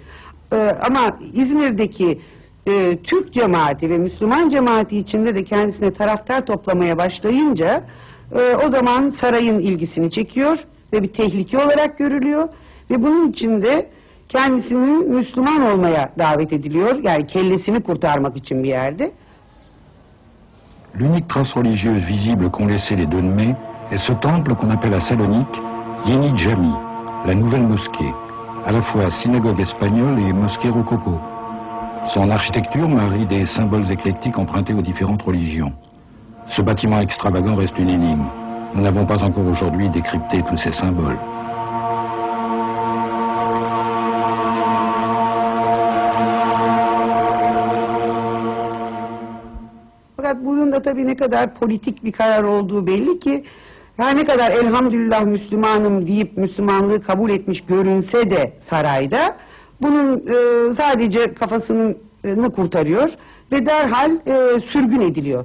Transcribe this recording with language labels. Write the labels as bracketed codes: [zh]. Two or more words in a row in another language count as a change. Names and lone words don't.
[tr] Ama İzmir'deki Türk cemaati ve Müslüman cemaati içinde de kendisine taraftar toplamaya başlayınca o zaman sarayın ilgisini çekiyor ve bir tehlike olarak görülüyor ve bunun içinde kendisinin Müslüman olmaya davet ediliyor. Yani kellesini kurtarmak için bir yerde. [fr] L'unique trace religieuse visible qu'ont laissé les Donnmais est ce temple qu'on appelle à Salonique Yeni Jami, la nouvelle mosquée, à la fois synagogue espagnole et mosquée rococo. Son architecture marie des symboles éclectiques empruntés aux différentes religions. Ce bâtiment extravagant reste une énigme. Nous n'avons pas encore aujourd'hui décrypté tous ces symboles. [tr] Fakat bunun da tabii ne kadar politik bir karar olduğu belli ki her ne kadar elhamdülillah Müslümanım deyip Müslümanlığı kabul etmiş görünse de sarayda bunun sadece kafasını kurtarıyor ve derhal sürgün ediliyor.